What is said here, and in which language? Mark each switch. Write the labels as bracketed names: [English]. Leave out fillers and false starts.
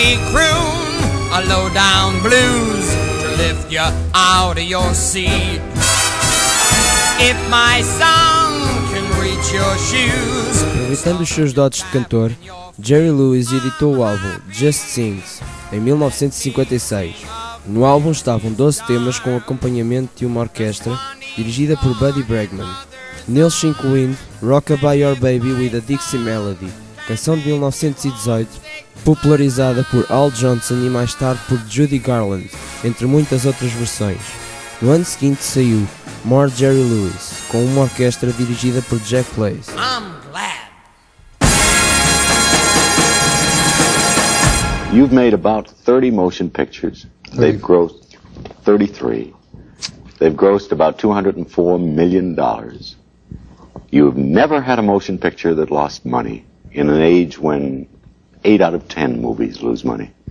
[English] Croon a low-down blues to lift you out of your seat. If my song can reach your shoes. [Portuguese] Aproveitando os seus dotes de cantor, Jerry Lewis editou o álbum Just Sings em 1956. No álbum estavam 12 temas com acompanhamento de uma orquestra dirigida por Buddy Bregman, neles se incluindo Rockabye Your Baby with a Dixie Melody, canção de 1918, popularizada por Al Johnson e mais tarde por Judy Garland, entre muitas outras versões. No ano seguinte saiu More Jerry Lewis, com uma orquestra dirigida por Jack Blaze. [English] I'm glad. You've made about 30 motion pictures. They've grossed 33. They've grossed about $204 million. You've never had a motion picture that lost money in an age when 8 out of 10 movies lose money.